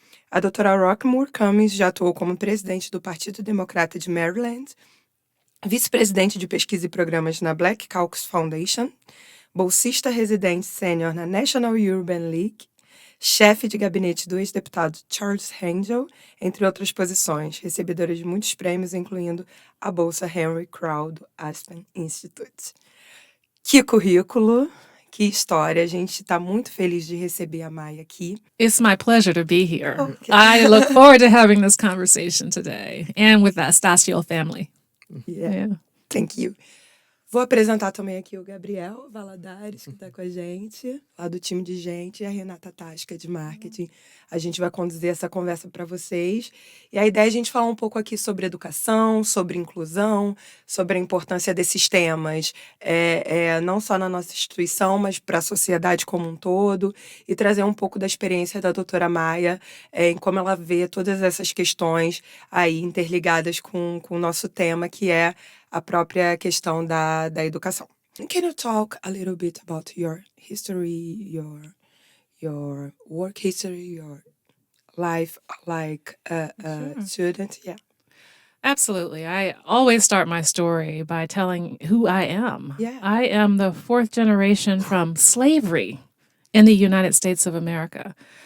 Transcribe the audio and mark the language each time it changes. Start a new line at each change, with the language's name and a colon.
Portuguese: A doutora Rockeymoore Cummings já atuou como presidente do Partido Democrata de Maryland, vice-presidente de pesquisa e programas na Black Caucus Foundation, bolsista residente sênior na National Urban League, chefe de gabinete do ex-deputado Charles Hangel, entre outras posições, recebedora de muitos prêmios, incluindo a Bolsa Henry Crowe do Aspen Institute. Que currículo! Que história! A gente está muito feliz de receber a Maya aqui.
English: It's my pleasure to be here. Okay. I look forward to having this conversation today and with the Astacio family. Yeah. Thank you.
Portuguese: Vou apresentar também aqui o Gabriel Valadares, que está com a gente, lá do time de gente, e a Renata Tasca, de marketing. A gente vai conduzir essa conversa para vocês. E a ideia é a gente falar um pouco aqui sobre educação, sobre inclusão, sobre a importância desses temas, não só na nossa instituição, mas para a sociedade como um todo, e trazer um pouco da experiência da doutora Maya, em como ela vê todas essas questões aí interligadas com o nosso tema, que é a própria questão da educação.
English: Can you talk a little bit about your history, your work history, your life like a student? Yeah. Absolutely. I always start my story by telling who I am. Yeah. I am the fourth generation from slavery in the United States of America.